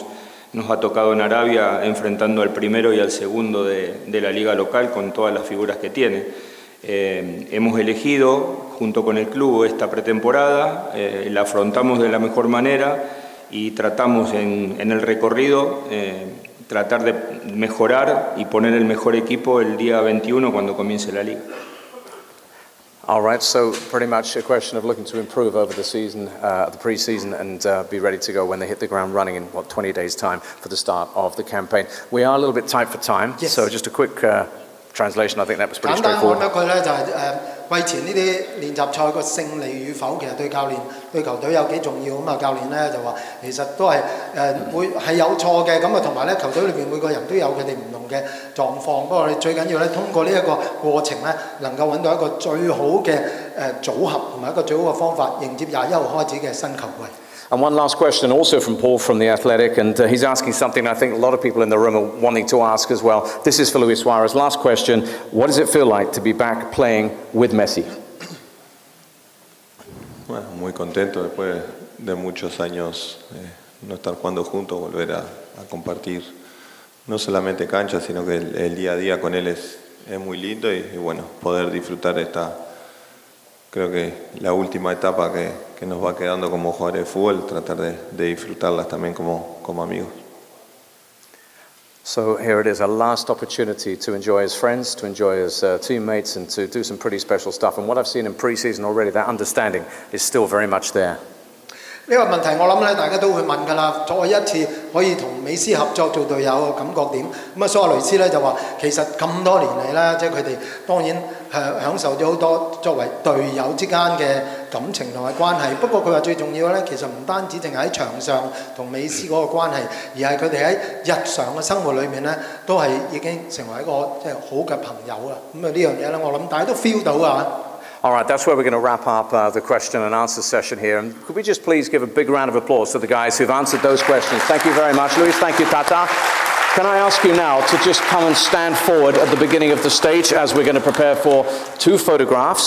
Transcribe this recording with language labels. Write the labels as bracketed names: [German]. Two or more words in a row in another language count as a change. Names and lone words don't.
[Spanish] Nos ha tocado en Arabia enfrentando al primero y al segundo de la liga local con todas las figuras que tiene. Hemos elegido junto con el club esta pretemporada, la afrontamos de la mejor manera y tratamos en el recorrido tratar de mejorar y poner el mejor equipo el día 21 cuando comience la liga. [English] All right, so pretty much a question of looking to improve over the season, the pre-season, and be ready to go when they hit the ground running in, 20 days' time for the start of the campaign. We are a little bit tight for time, yes. So just a quick translation. I think that was pretty straightforward. [Cantonese] 簡單講一句咧，就係季前呢啲練習賽個勝利與否，其實對教練、對球隊有幾重要咁啊！教練咧就話其實都係會係有錯嘅，咁啊同埋咧球隊裏邊每個人都有佢哋唔同嘅狀況。不過我哋最緊要咧通過呢一個過程咧，能夠揾到一個最好嘅組合同埋一個最好嘅方法，迎接21號開始嘅新球季。 [English] And one last question also from Paul from The Athletic, and he's asking something I think a lot of people in the room are wanting to ask as well. This is for Luis Suarez. Last question, what does it feel like to be back playing with Messi? [Spanish] Bueno, muy contento después de muchos años no estar jugando juntos, volver a compartir no solamente cancha, sino que el día a día con él es muy lindo y bueno, poder disfrutar creo que la última etapa que nos va quedando como jugadores de fútbol, tratar de disfrutarlas también como amigos. [English] So here it is, a last opportunity to enjoy his friends, to enjoy his teammates, and to do some pretty special stuff. And what I've seen in pre-season already, that understanding is still very much there. [Cantonese] 呢個問題我諗咧，大家都會問㗎啦。再一次可以同美斯合作做隊友嘅感覺點？咁啊，蘇亞雷斯咧就話其實咁多年嚟咧，即係佢哋當然享受咗好多作為隊友之間嘅感情同埋關係。不過佢話最重要咧，其實唔單止淨係喺場上同美斯嗰個關係，而係佢哋喺日常嘅生活裏面咧，都係已經成為一個即係好嘅朋友啦。咁啊呢樣嘢咧，我諗大家都 feel 到啊。 [English] All right, that's where we're going to wrap up the question and answer session here. And could we just please give a big round of applause to the guys who've answered those questions? Thank you very much, Luis. Thank you, Tata. Can I ask you now to just come and stand forward at the beginning of the stage as we're going to prepare for 2 photographs.